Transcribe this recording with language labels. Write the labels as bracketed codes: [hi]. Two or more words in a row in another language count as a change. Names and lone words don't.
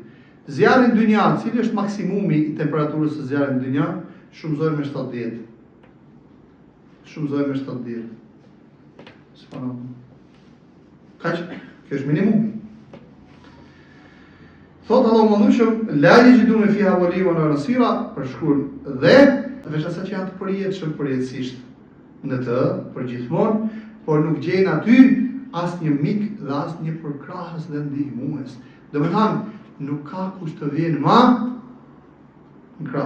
[sq] Zjarri në dynja, cili është maksimumi i temperaturës së zjarrit në dynja, shumëzohet me 70. Shumëzohet me 70. Subhanallahu. Kaq, kjo është minimumi. Thot Allahu mëndueshëm, [ar] لا يجدون فيها وليا ولا نصيرا, [sq] për shkruan dhe veç asa që janë të përjetshëm përjetësisht në të përgjithmonë, por nuk gjejnë aty asnjë mik dhe asnjë përkrahës dhe ndihmues. Domethënë, nuk ka kush të vjen më në krah.